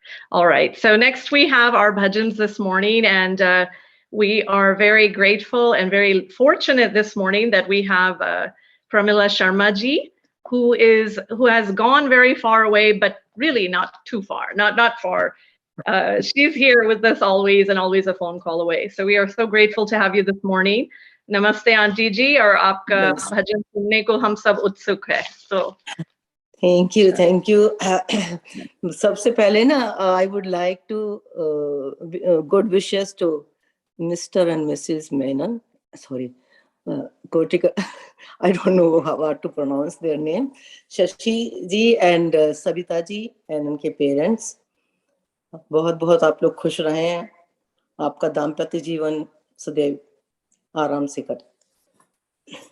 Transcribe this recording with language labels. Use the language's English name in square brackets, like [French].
[English] All right, so next we have our bhajans this morning, and we are very grateful and very fortunate this morning that we have Pramila Sharmaji, who has gone very far away, but really not too far, not far. She's here with us always, and always a phone call away. So we are so grateful to have you this morning. [Hindi] Namaste, Auntie Ji, और आपका भजन सुनने को हम सब उत्सुक है. [English] So thank you. [Hindi] सबसे पहले ना, [English] I would like to good wishes to Mr. and Mrs. Menon. Sorry, Kotika. I don't know how to pronounce their name. Shashi ji and Sabita ji and [Hindi] उनके [English] parents. [Hindi] बहुत बहुत आप लोग खुश रहें, आपका दाम्पत्य जीवन सदैव आराम से कटे.